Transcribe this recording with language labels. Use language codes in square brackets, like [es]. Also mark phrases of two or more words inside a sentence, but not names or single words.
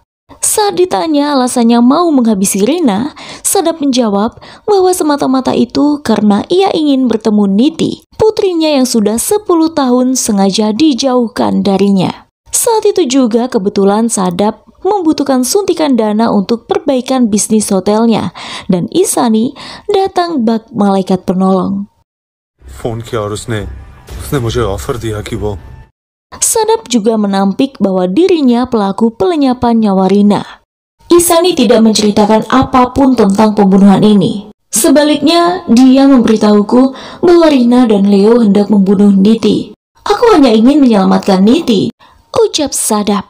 [id] Saat ditanya alasannya mau menghabisi Rina, Sadap menjawab bahwa semata-mata itu karena ia ingin bertemu Niti, putrinya yang sudah 10 tahun sengaja dijauhkan darinya. Saat itu juga kebetulan Sadap membutuhkan suntikan dana untuk perbaikan bisnis hotelnya, dan Isani datang bak malaikat penolong. [hi] फोन किया और उसने मुझे ऑफर दिया कि वो [id] Sadap juga menampik bahwa dirinya pelaku pelenyapan nyawa Rina. Isani tidak menceritakan apapun tentang pembunuhan ini. Sebaliknya, dia memberitahuku bahwa Rina dan Leo hendak membunuh Niti. Aku hanya ingin menyelamatkan Niti, ucap Sadap.